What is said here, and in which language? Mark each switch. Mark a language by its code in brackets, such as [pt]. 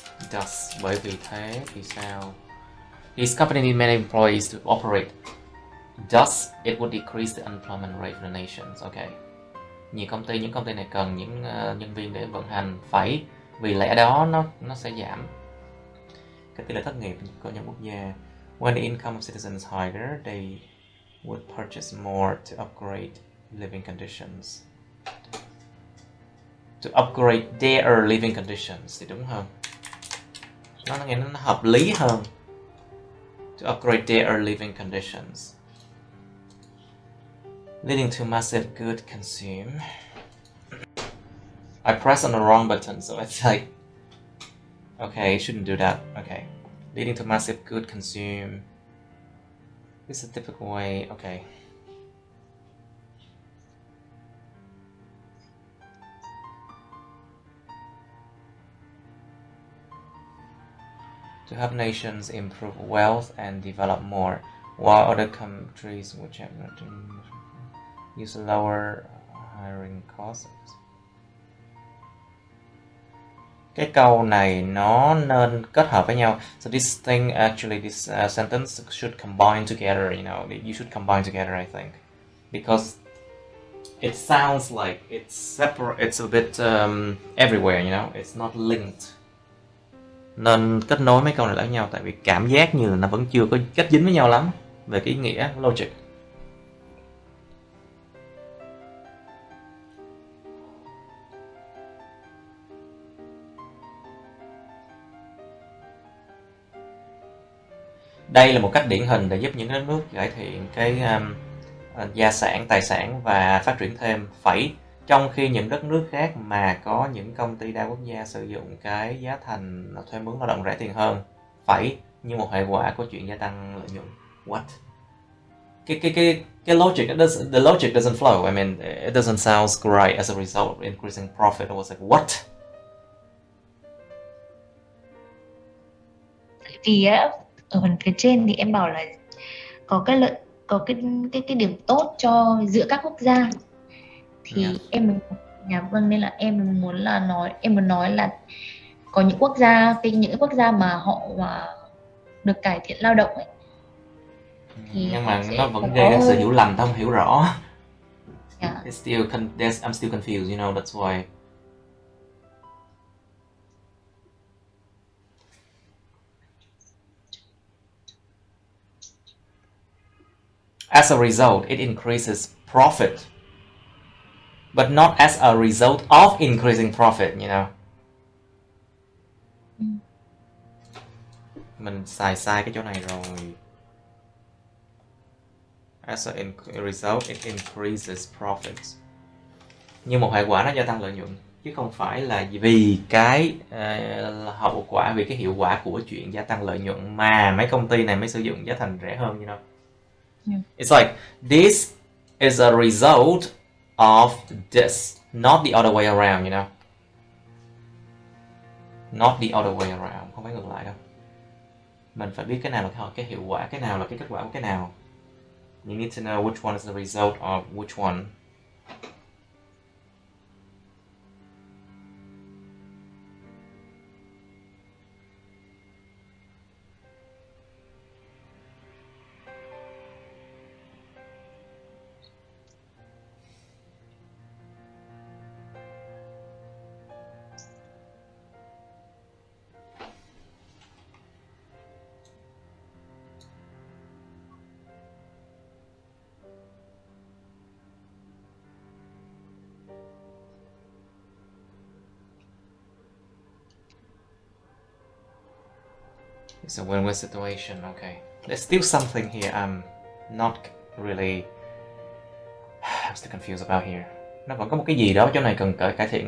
[vi] Thus, bởi vì thế thì sao? [en] This company need many employees to operate. Thus, it would decrease the unemployment rate of the nations. Okay. [vi] Những công ty này cần những nhân viên để vận hành, phải vì lẽ đó nó sẽ giảm cái tỷ lệ thất nghiệp của những quốc gia. [en] When the income of citizens is higher, they would purchase more to upgrade living conditions. To upgrade their living conditions [vi] thì đúng hơn. Nó nghe nó hợp lý hơn. [en] To upgrade their living conditions, leading to massive good consume. I pressed on the wrong button, so it's like, okay, shouldn't do that. Okay, leading to massive good consume. This is a typical way. Okay. To help nations improve wealth and develop more, while other countries which have not use lower hiring costs. [vi] Cái câu này nó nên kết hợp với nhau. [en] So this thing actually, this sentence should combine together. You know, you should combine together. I think because it sounds like it's separate. It's a bit everywhere. You know, it's not linked. [vi] Nên kết nối mấy câu này lại với nhau, tại vì cảm giác như là nó vẫn chưa có kết dính với nhau lắm về cái ý nghĩa logic. Đây là một cách điển hình để giúp những đất nước cải thiện cái gia sản, tài sản và phát triển thêm, trong khi những đất nước khác mà có những công ty đa quốc gia sử dụng cái giá thành thuê mướn lao động rẻ tiền hơn, như một hệ quả của chuyện gia tăng lợi nhuận. [en] What? [vi] Cái logic, [en] the logic doesn't flow. I mean, it doesn't sound great as a result of increasing profit. I was like, what? [vi] Vì ở phần phía trên thì em bảo là có cái điểm tốt cho giữa các quốc gia, thì em nên là em muốn nói là có những quốc gia mà họ được cải thiện lao động ấy, thì nhưng mà nó vẫn gây ra sự hiểu lầm, không hiểu rõ. [en] I'm still confused, you know, that's why. As a result, it increases profit. But not as a result of increasing profit, you know. [vi] Mình xài sai cái chỗ này rồi. [en] As a result, it increases profits. [vi] Như một hệ quả nó gia tăng lợi nhuận, chứ không phải là vì cái hậu quả, vì cái hiệu quả của chuyện gia tăng lợi nhuận mà mấy công ty này mới sử dụng giá thành rẻ hơn, [en] you know. It's like this is a result of this, not the other way around, you know. Not the other way around, [vi] không phải ngược lại đâu. Mình phải biết cái nào là cái hiệu quả, cái nào là cái kết quả của cái nào. [en] You need to know which one is the result of which one. It's a win-win situation, okay. There's still something here I'm not really... I'm still confused about here. [vi] Nó vẫn có một cái gì đó chỗ này cần cải thiện.